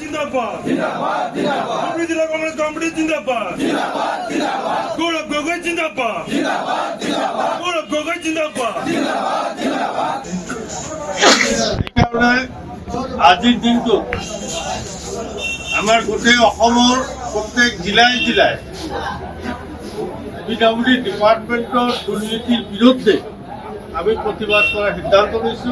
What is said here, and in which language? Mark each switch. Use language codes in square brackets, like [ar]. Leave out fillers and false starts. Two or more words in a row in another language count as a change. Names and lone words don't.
[hi] जिंदाबाद जिला कांग्रेस कमिटी जिंदाबाद गौरव गोगोई जिंदाबाद गौरव गोगोई जिंदाबाद [as] আজিৰ দিনটো আমাৰ গোটেই অসমৰ প্ৰত্যেক জিলাই জিলাই পিডব্লিউডি ডিপাৰ্টমেণ্টৰ দুৰ্নীতিৰ বিৰুদ্ধে আমি প্ৰতিবাদ কৰাৰ সিদ্ধান্ত লৈছোঁ।